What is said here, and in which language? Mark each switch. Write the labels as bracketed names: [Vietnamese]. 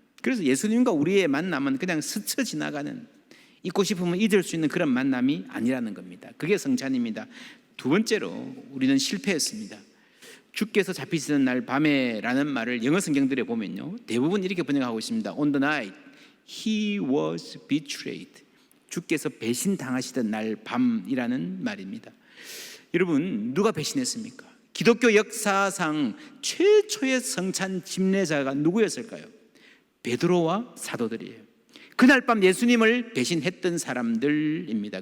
[Korean] 그래서 예수님과 우리의 만남은 그냥 스쳐 지나가는, 잊고 싶으면 잊을 수 있는 그런 만남이 아니라는 겁니다. 그게 성찬입니다. 두 번째로 우리는 실패했습니다. 주께서 잡히시는 날 밤에 라는 말을 영어 성경들에 보면요, 대부분 이렇게 번역하고 있습니다. [English] On the night he was betrayed. [Korean] 주께서 배신당하시던 날 밤이라는 말입니다. 여러분, 누가 배신했습니까? 기독교 역사상 최초의 성찬 집례자가 누구였을까요? 베드로와 사도들이에요. 그날 밤 예수님을 배신했던 사람들입니다.